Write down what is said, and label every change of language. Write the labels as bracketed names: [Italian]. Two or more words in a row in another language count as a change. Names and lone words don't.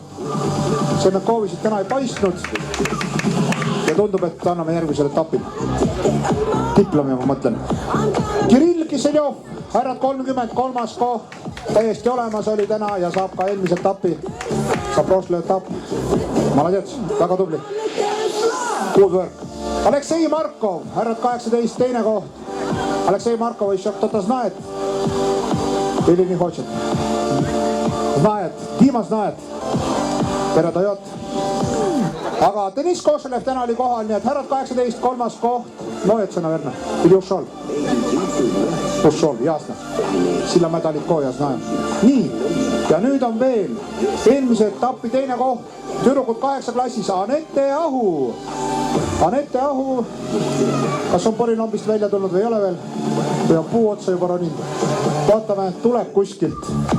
[Estonian] Semenkovisid täna ei paistnud. Ja tundub, et anname järgmisel etapil. Diplomi, ma mõtlen. Kirill Kiseljov, härrad 30, kolmas koht. Täiesti olemas oli täna ja saab ka eelmise etapi. Saab prošle etapp. Молодец, väga tubli. [English] Good work. [Estonian] Aleksei Markov, härrad 18, teine koht. [Russian] Aleksei Markov еще кто-то знает? Или не хочет? Знает. Дима знает. Передает. [Estonian] Aga Deniss Košelev täna oli kohal, nii et härrad 18, kolmas koht. [Russian] Моется, наверное. Или ушел? Ушел, ясно. [Estonian] Silla medalid koja, знаем. Nii, ja nüüd on veel eelmise etapi teine koht. Tüdrukud 8 klassis. Anette Ahu. Anette Ahu. Kas on Porilombist välja tulnud või ei ole veel? või on puu otsa juba roninud. Vaatame, tuleb kuskilt.